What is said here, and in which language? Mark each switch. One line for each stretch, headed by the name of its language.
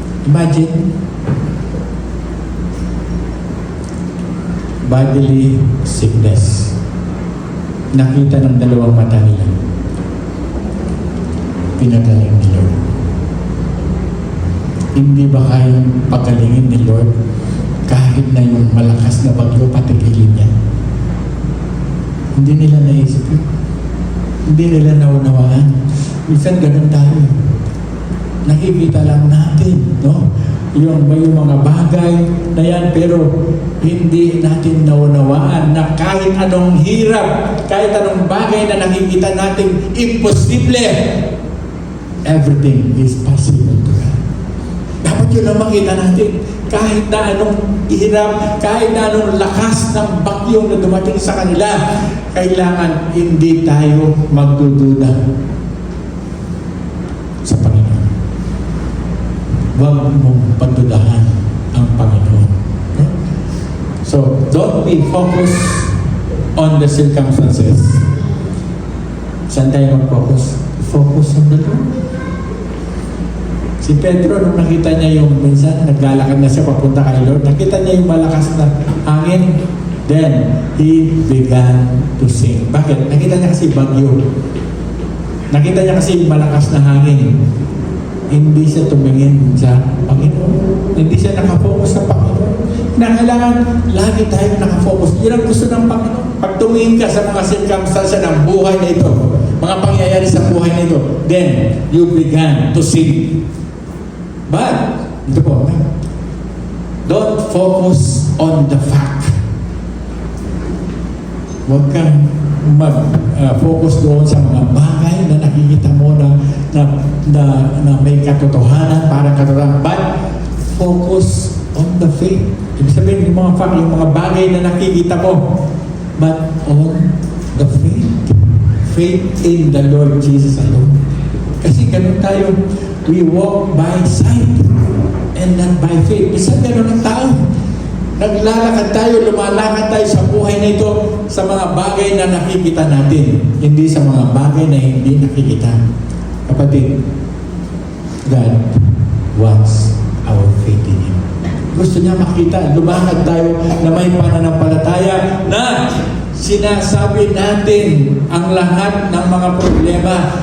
English: Imagine, bodily sickness.
Filipino: Nakita ng dalawang mata nila. Pinagaling ni Lord. Hindi ba kayang pagalingin ni Lord kahit na yung malakas na bagyo patigilin niya? Hindi nila naisip yun. Hindi nila naunawaan. Minsan ganun tayo. Nakikita lang natin, no? Yung mga bagay na yan, pero hindi natin naunawaan na kahit anong hirap, kahit anong bagay na nakikita natin imposible,
English: everything is possible to God.
Filipino: Dapat yun ang makita natin. Kahit na anong hirap, kahit na anong lakas ng bagyong na dumating sa kanila, kailangan hindi tayo magdududa sa Panginoon. Huwag mong pagdudahan ang Panginoon.
English: Okay? So, don't be focused on the circumstances.
Filipino: Saan tayo mag-focus?
English: Focus on the Lord.
Filipino: Si Pedro, nung nakita niya yung minsan, naglalakad na siya papunta kay Lord, nakita niya yung malakas na hangin,
English: then he began to sing.
Filipino: Bakit? Nakita niya kasi bagyo. Nakita niya kasi malakas na hangin. Hindi siya tumingin sa Panginoon. Hindi siya nakafocus sa Panginoon. Na kailangan lagi tayo nakafocus. Yun ang gusto ng Panginoon. Pag tumingin ka sa mga circumstances ng buhay na ito, mga pangyayari sa buhay na ito,
English: then you began to sing. But,
Filipino: ito po,
English: don't focus on the fact.
Filipino: Huwag kang mag-focus doon sa mga bagay na nakikita mo na may katotohanan, parang katotohanan.
English: But, focus on the faith.
Filipino: Ibig sabihin, yung mga fact, yung mga bagay na nakikita mo,
English: but on the faith. Faith in the Lord Jesus alone.
Filipino: Kasi ganun tayo,
English: we walk by sight and not by faith.
Filipino: Isa ganun ang tao. Naglalakad tayo, lumalakad tayo sa buhay na ito sa mga bagay na nakikita natin, hindi sa mga bagay na hindi nakikita.
English: Kapatid, God wants our faith in Him.
Filipino: Gusto niya makita, lumakad tayo na may pananampalataya na sinasabi natin ang lahat ng mga problema.